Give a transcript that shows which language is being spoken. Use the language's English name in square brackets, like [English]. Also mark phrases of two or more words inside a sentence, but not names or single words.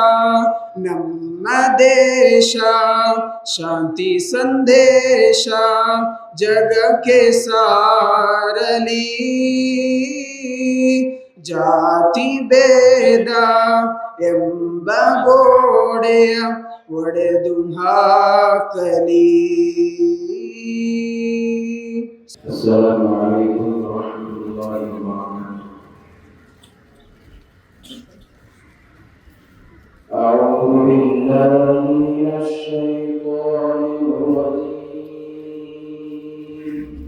[Kannada] ನಮ್ಮ ದೇಶ ಶಾಂತಿ ಸಂದೇಶ ಜಗಕ್ಕೆ ಸಾರಲಿ, ಜಾತಿ ಭೇದ ಎಂಬ ಗೋಡೆಯ ಒಡೆದು ಹಾಕಲಿ. [Arabic] السلام عليكم ورحمة الله وبركاته. أعوذ بالله من الشيطان الرجيم.